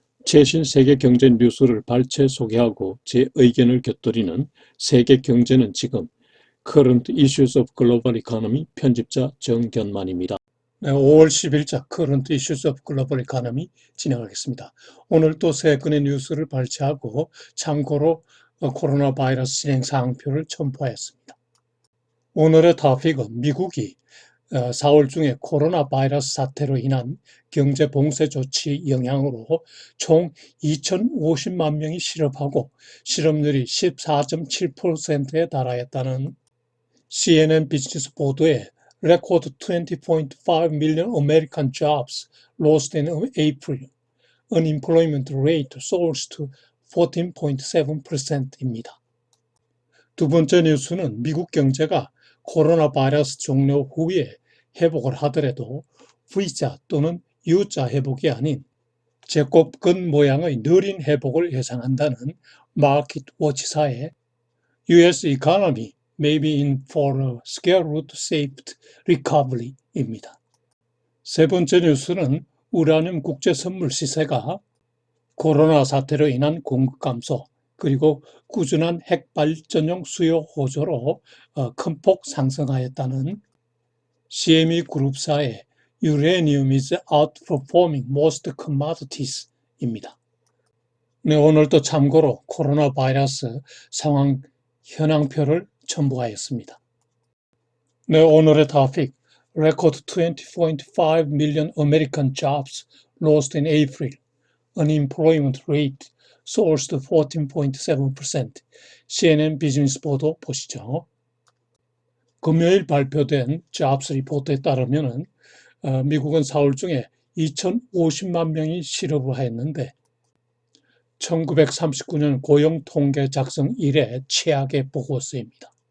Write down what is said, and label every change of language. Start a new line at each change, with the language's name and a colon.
Korean: 최신 세계 경제 뉴스를 발췌 소개하고 제 의견을 곁들이는 세계 경제는 지금 Current Issues of Global Economy 편집자 정견만입니다. 네, 5월 10일자 Current Issues of Global Economy 진행하겠습니다. 오늘 또 세 건의 뉴스를 발췌하고 참고로 코로나 바이러스 진행 사항표를 첨부하였습니다. 오늘의 토픽은 미국이 4월 중에 코로나 바이러스 사태로 인한 경제 봉쇄 조치 영향으로 총 2,050만 명이 실업하고 실업률이 14.7%에 달하였다는 CNN 비즈니스 보도에
English: record 20.5 million American jobs lost in April. Unemployment rate soars to 14.7%입니다.
Korean: 두 번째 뉴스는 미국 경제가 코로나 바이러스 종료 후에 회복을 하더라도 V자 또는 U자 회복이 아닌 제곱근 모양의 느린 회복을 예상한다는 마켓워치사의
English: US economy may be in for a scale-shaped recovery
Korean: 입니다. 세 번째 뉴스는 우라늄 국제 선물 시세가 코로나 사태로 인한 공급 감소 그리고 꾸준한 핵발전용 수요 호조로 큰 폭 상승하였다는 CME 그룹사의
English: Uranium is outperforming most commodities
Korean: 입니다. 네, 오늘도 참고로 코로나 바이러스 상황 현황표를 첨부하였습니다. 네, 오늘의 토픽
English: Record 20.5 million American jobs lost in April. Unemployment rate soars to 14.7%.
Korean: CNN 비즈니스 보도 보시죠. 금요일 발표된 잡스 리포트에 따르면 미국은 4월 중에 2,050만 명이 실업을 했는데 1939년 고용 통계 작성 이래 최악의 보고서입니다.